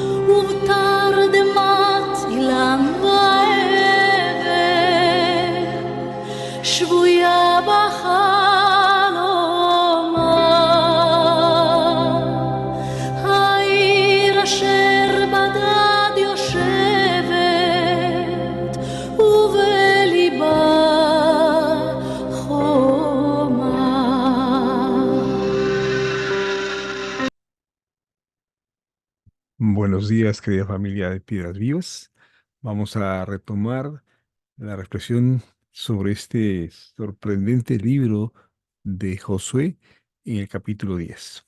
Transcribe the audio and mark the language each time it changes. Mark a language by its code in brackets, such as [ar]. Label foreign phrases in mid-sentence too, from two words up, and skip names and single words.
[he] ובתרדמת אילן ועבר שבויה בחלומה העיר אשר בדד יושבת ובליבה חומה. [es] Buenos días, querida familia de Piedras Vivas. Vamos a retomar la reflexión sobre este sorprendente libro de Josué en el capítulo 10.